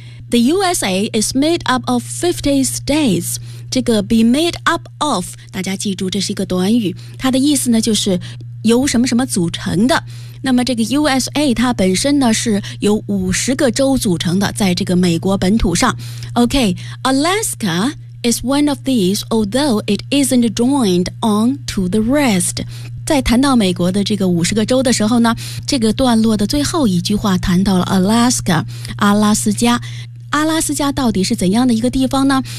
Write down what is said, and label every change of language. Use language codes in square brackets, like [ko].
[en] The USA is made up of 50 states. [zh] 这个 [en] be made up of， [zh] 大家记住这是一个短语，它的意思呢就是由什么什么组成的。那么这个 USA 它本身呢是由50个州组成的，在这个美国本土上。 [en] OK, Alaska is one of these, although it isn't joined on to the rest. [zh] 在谈到美国的这个五十个州的时候呢，这个段落的最后一句话谈到了 Alaska, 阿拉斯加。阿拉斯加到底是怎样的一个地方呢？